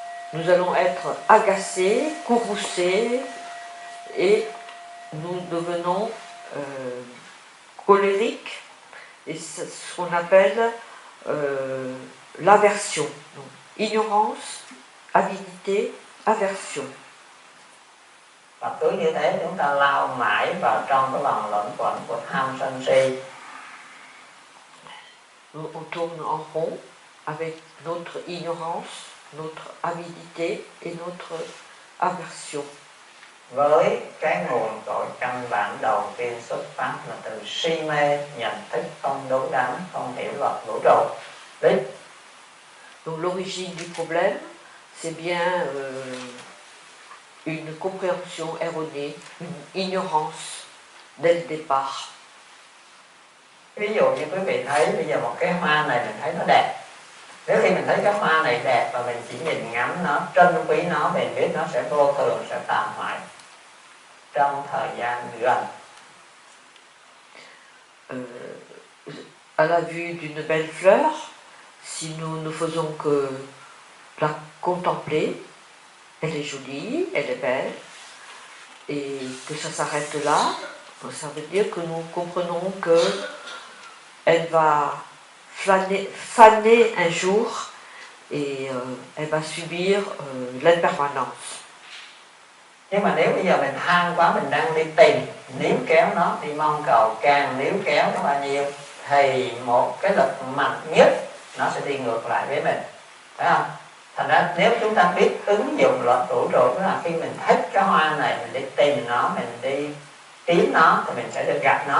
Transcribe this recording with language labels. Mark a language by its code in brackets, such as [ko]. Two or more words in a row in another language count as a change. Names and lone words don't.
[fr] nous allons être agacés, courroucés, et nous devenons colériques, et c'est ce qu'on appelle l'aversion. Donc, ignorance, avidité, aversion. [vi] Và cứ như thế chúng ta lao mãi vào trong cái vòng luẩn quẩn của tham sân si. [fr] On tourne en rond avec notre ignorance, notre avidité et notre aversion. [vi] Với cái nguồn tội căn bản đầu tiên xuất phát là từ si mê, nhận thức không đúng đắn, không hiểu luật vũ trụ. Đấy. [fr] Donc l'origine du problème, c'est bien une compréhension erronée, une ignorance dès le départ. [vi] Ví dụ như quý vị thấy bây giờ một cái hoa này mình thấy nó đẹp. Nếu khi mình thấy cái hoa này đẹp và mình chỉ nhìn ngắm nó, trân quý nó, mình biết nó sẽ vô thường, sẽ tàn hoại trong thời gian gần. [fr] À la vue d'une belle fleur, si nous ne faisons que la contempler, elle est jolie, elle est belle, et que ça s'arrête là, ça veut dire que nous comprenons que elle va faner un jour et elle va subir l'impermanence. [vi] Nhưng mà nếu bây giờ mình tham quá, mình đang đi tìm, níu kéo nó, đi mong cầu, càng níu kéo nó bao nhiêu thì một cái lực mạnh nhất nó sẽ đi ngược lại với mình, phải không? Thành ra nếu chúng ta biết ứng dụng luật vũ trụ, tức là khi mình thích cái hoa này, mình đi tìm nó, mình đi kiếm nó thì mình sẽ được gặp nó.